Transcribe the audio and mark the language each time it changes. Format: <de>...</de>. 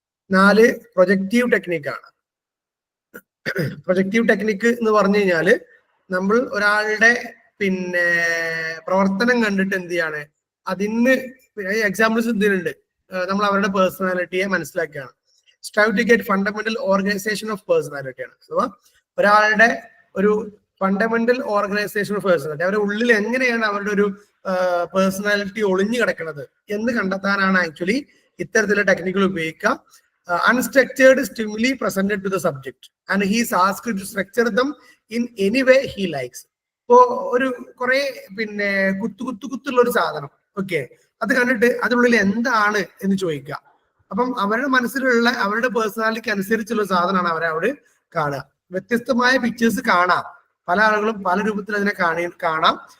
<ml>4 projective ടെക്നിക്കാണ്. Projective technique എന്ന് പറഞ്ഞു കഴിഞ്ഞാല് നമ്മൾ ഒരാളുടെ പിന്നെ പ്രവർത്തനം കണ്ടിട്ട് എന്ത് ചെയ്യാണ്, അതിന് എക്സാമ്പിൾസ് എന്തിനുണ്ട്, നമ്മൾ അവരുടെ പേഴ്സണാലിറ്റിയെ മനസ്സിലാക്കുകയാണ്.</ml> <en>strive to get fundamental organisation of personality</en> <ml>ആണ്. അഥവാ ഒരാളുടെ ഒരു ഫണ്ടമെന്റൽ ഓർഗനൈസേഷൻ ഓഫ് പേഴ്സണാലിറ്റി, അവരുടെ ഉള്ളിൽ എങ്ങനെയാണ് അവരുടെ ഒരു പേഴ്സണാലിറ്റി ഒളിഞ്ഞു കിടക്കുന്നത് എന്ന് കണ്ടെത്താനാണ് ആക്ച്വലി ഇത്തരത്തിലുള്ള ടെക്നിക്കുകൾ ഉപയോഗിക്കുക.</ml> <en>Unstructured stimuli presented to the subject and he is asked to structure them in any way he likes.</en> <ml>ഇപ്പോ ഒരു കുറെ പിന്നെ കുത്തുള്ള ഒരു സാധനം, ഓക്കെ, അത് കണ്ടിട്ട് അതിനുള്ളിൽ എന്താണ് എന്ന് ചോദിക്കുക. അപ്പം അവരുടെ മനസ്സിലുള്ള അവരുടെ പേഴ്സണാലിറ്റിക്ക് അനുസരിച്ചുള്ള സാധനമാണ് അവരവിടെ കാണുക. വ്യത്യസ്തമായ പിക്ചേഴ്സ് കാണാം, പല ആളുകളും പല രൂപത്തിൽ അതിനെ കാണാം.</ml>